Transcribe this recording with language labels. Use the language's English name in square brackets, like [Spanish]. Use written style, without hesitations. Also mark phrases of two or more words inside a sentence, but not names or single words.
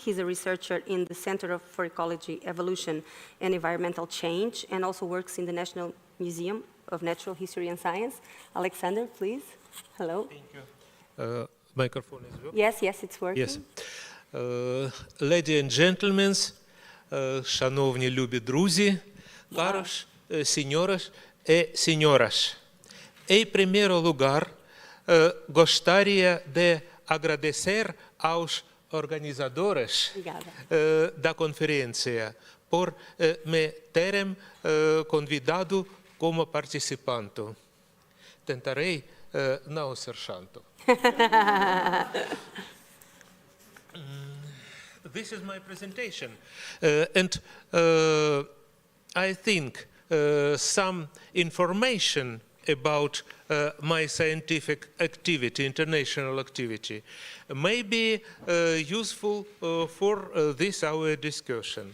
[English] He's a researcher in the Center for Ecology, Evolution, and Environmental Change, and also works in the National Museum of Natural History and Science. Alexander, please. Hello. Thank you. Microphone is working? Yes, it's working. Yes. Ladies and gentlemen, [Ukrainian] шановні любі друзі, [Portuguese] caros senhoras e senhoras. Em primeiro lugar, gostaria de agradecer aos organizadores da conferência por me terem convidado como participante. Tentarei não ser chato. [English] This is my presentation, and I think some information about my scientific activity, international activity, may be useful for this our discussion.